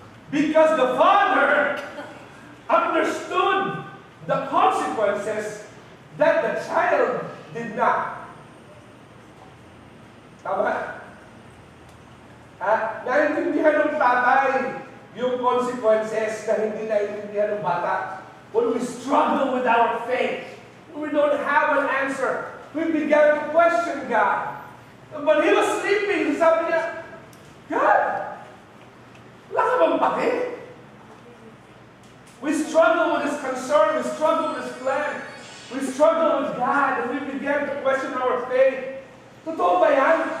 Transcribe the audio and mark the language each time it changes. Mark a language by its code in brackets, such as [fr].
[en] Because the father understood the consequences that the child did not. [tl] Tama? Naintindihan ng tatay yung consequences na hindi naintindihan ng bata. [en] When we struggle with our faith, when we don't have an answer, we began to question God. But he was sleeping. [tl] Sabi niya, God, wala ka bang pake? [en] We struggle with His concern. We struggle with His plan. We struggle with God, and we began to question our faith. [tl] Totoo ba yan?